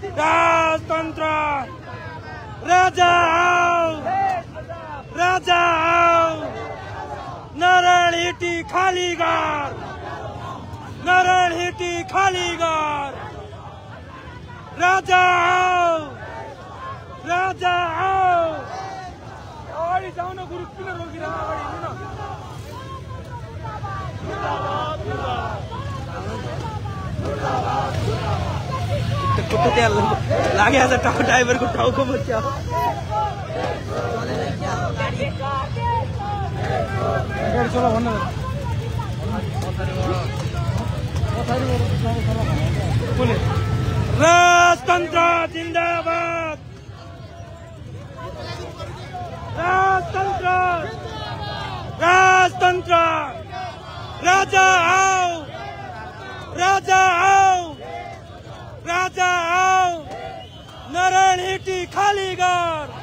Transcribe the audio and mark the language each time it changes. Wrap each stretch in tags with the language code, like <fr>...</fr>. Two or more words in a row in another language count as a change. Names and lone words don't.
<ne>राजतन्त्र राजा आओ राजा आओ नारायण हिटी खाली घर नारायण हिटी खाली घर राजा आओ राजा आओ अगाडि जाऊ न गुरु किन रोकिरहनु अगाडि हिँड्नु न खुट्टा त्यहाँ लागेको छ टाउ ड्राइभरको टाउको बच्चा गाडी चला भन्नु राजतन्त्र जिन्दाबाद राजतन्त्र राजतन्त्र राजा आओ राजा आओ राजा आओ नारायण हिटी खाली घर</ne>